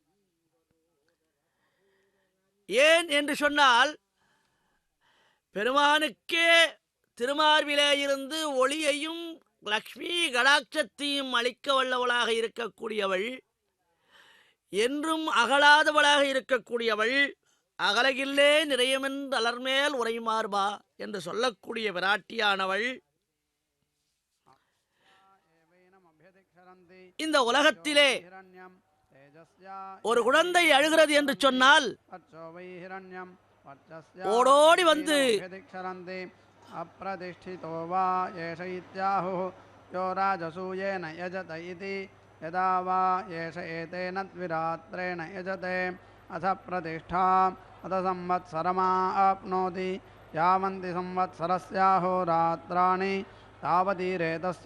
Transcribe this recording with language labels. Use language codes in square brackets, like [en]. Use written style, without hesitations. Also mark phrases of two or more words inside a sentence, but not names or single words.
[ta] ஏன் என்று சொன்னால், பெருமானுக்கே திருமார்பிலே இருந்து ஒளியையும் லக்ஷ்மி கடாட்சத்தையும் அளிக்க வல்லவளாக இருக்கக்கூடியவள், என்றும் அகலாதவளாக இருக்கக்கூடியவள், அகலகில்லே நிறையமென்று அலர்மேல் உரைமார்பா என்று சொல்லக்கூடிய பிராட்டியானவள் இந்த உலகத்திலே ஒரு குழந்தை அழுகிறது என்று சொன்னால் ஓடோடி வந்து [sa] अप्रतिष्ठितो वा एष इत्याहुः यो राजसूयेन यजत इति यदा वा एष एतेन द्विरात्रेण यजते अथ प्रतिष्ठाम् अथ संवत्सरमाप्नोति यावन्ति संवत्सरस्याहोरात्राणि तावतीरेतस्य